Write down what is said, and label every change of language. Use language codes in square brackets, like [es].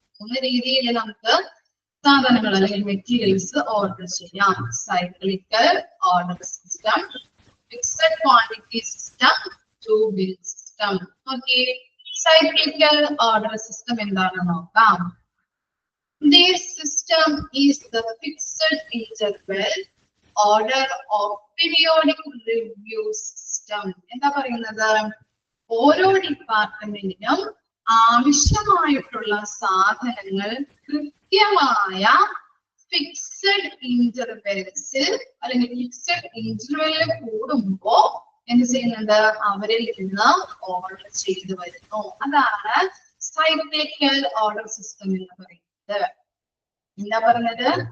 [ml] 3 രീതിയിൽ നമുക്ക് സാധനങ്ങൾ അല്ലെങ്കിൽ മെറ്റീരിയൽസ് ഓർഡർ ചെയ്യാം. Cyclical order system, fixed quantity system, to bin system. Okay, cyclical order system എന്താണെന്ന് നോക്കാം. [en] This system is the fixed interval order of periodic review system. [ml] എന്താ പറയുന്നത്? ഓരോ ഡിപ്പാർട്ട്മെന്റിനും ആവശ്യമായിട്ടുള്ള സാധനങ്ങൾ കൃത്യമായ ഫിക്സഡ് ഇന്റർവെൽസിൽ അല്ലെങ്കിൽ ഫിക്സഡ് ഇന്റർവെല്ലിൽ കൂടുമ്പോ എന്ത് ചെയ്യുന്നുണ്ട്? അവരിൽ നിന്ന് ഓർഡർ ചെയ്തു വരുന്നു. അതാണ് സൈക്ലിക്കൽ ഓർഡർ സിസ്റ്റം എന്ന് പറയുന്നത്. എന്താ പറഞ്ഞത്?